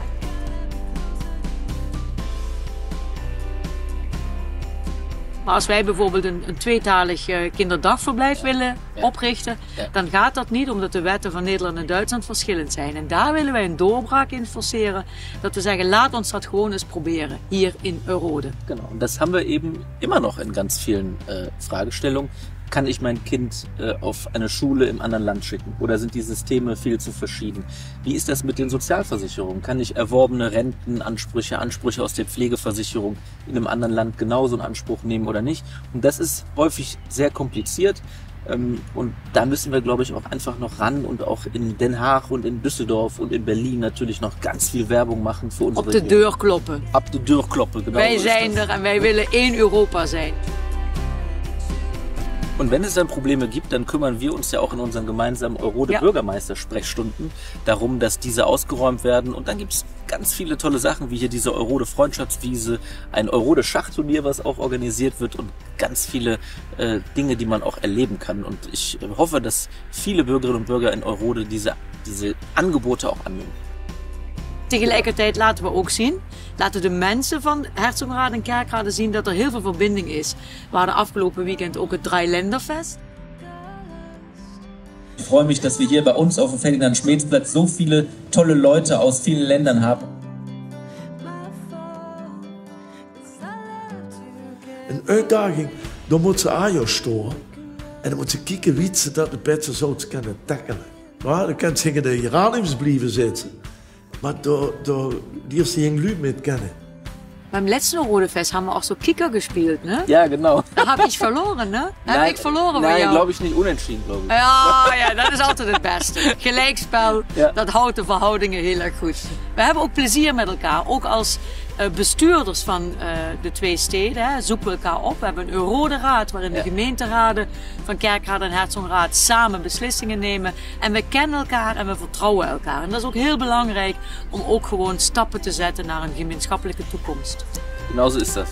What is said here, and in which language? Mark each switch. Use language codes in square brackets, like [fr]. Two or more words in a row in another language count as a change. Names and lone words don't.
[nl] Maar als wij bijvoorbeeld een tweetalig kinderdagverblijf willen oprichten, dan gaat dat niet omdat de wetten van Nederland en Duitsland verschillend zijn. En daar willen wij een doorbraak in forceren, dat we zeggen, laat ons dat gewoon eens proberen, hier in Eurode. [de] Genau, und das haben wir eben immer noch in ganz vielen Fragestellungen. Kann ich mein Kind auf eine Schule im anderen Land schicken? Oder sind die Systeme viel zu verschieden? Wie ist das mit den Sozialversicherungen? Kann ich erworbene Rentenansprüche, Ansprüche aus der Pflegeversicherung in einem anderen Land genauso in Anspruch nehmen oder nicht? Und das ist häufig sehr kompliziert. Und da müssen wir, glaube ich, auch einfach noch ran und auch in Den Haag und in Düsseldorf und in Berlin natürlich noch ganz viel Werbung machen für unsere [nl] Op de deur kloppen. Op de deur kloppen, genau. Wij zijn er en wij willen één Europa zijn. [de] Und wenn es dann Probleme gibt, dann kümmern wir uns ja auch in unseren gemeinsamen Eurode-Bürgermeister-Sprechstunden darum, dass diese ausgeräumt werden. Und dann gibt es ganz viele tolle Sachen, wie hier diese Eurode-Freundschaftswiese, ein Eurode-Schachturnier, was auch organisiert wird und ganz viele Dinge, die man auch erleben kann. Und ich hoffe, dass viele Bürgerinnen und Bürger in Eurode diese Angebote auch annehmen. [nl] Tegelijkertijd laten we ook zien, laten de mensen van Herzogenrath en Kerkrade zien dat er heel veel verbinding is. We hadden afgelopen weekend ook het Dreiländerfest. [de] Ich freue mich, dass wir hier bei uns auf dem Ferdinand-Schmeeds-Platz so viele tolle Leute aus vielen Ländern haben. [nl] Een uitdaging, dan moet ze aan jou storen. En dan moet ze kijken wie ze dat het beste zou kunnen tackelen. Ja, dan kan ze in de geraniums blijven zitten. Maar die heeft [de] sie Leute mit kennen. Beim letzten Eurodefest haben wir auch so Kicker gespielt, ne? Ja, genau. Da habe ich verloren, ne? [nl] Da heb ik verloren bij jou. [de] Nein, glaube ich nicht. Unentschieden, glaube ich. [nl] Ja, dat is altijd het beste. Gelijkspel, dat houdt de verhoudingen heel erg goed. We hebben ook plezier met elkaar, ook als bestuurders van de 2 steden. Hè, zoeken we elkaar op. We hebben een Eurode-raad waarin de gemeenteraden van Kerkrade en Herzogenrath samen beslissingen nemen. En we kennen elkaar en we vertrouwen elkaar. En dat is ook heel belangrijk om ook gewoon stappen te zetten naar een gemeenschappelijke toekomst. [de] Genauso ist das.